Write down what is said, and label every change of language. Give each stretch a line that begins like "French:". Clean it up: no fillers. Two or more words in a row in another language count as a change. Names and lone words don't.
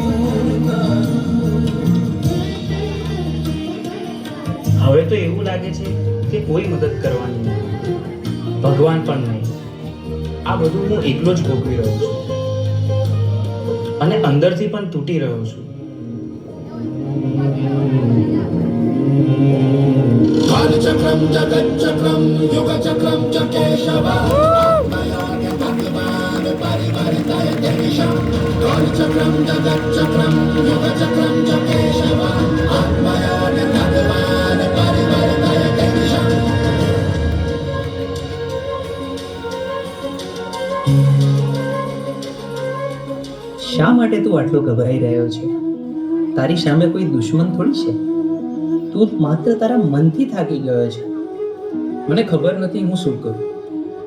Gujarati: હવે તો એવું લાગે છે કે કોઈ મદદ કરવાની નહીં, ભગવાન પણ નહીં. આ બધું હું એકલો જ ભોગવી રહ્યો છું અને અંદરથી પણ તૂટી રહ્યો છું.
Sanskrit: कालचक्रं जगच्चक्रं युगचक्रं च केशव भगवान् परिवर्तयते दिशं कालचक्रं जगच्चक्रं युगचक्रं च केशव आत्मयान् भगवान् परिवर्तयते दिशं.
Gujarati: શા માટે તું આટલો ગભરાઈ રહ્યો છે? તારી સામે કોઈ દુશ્મન થોડી છે. તું માત્ર તારા મનથી થાકી ગયો છે. મને ખબર નથી હું શું કરું.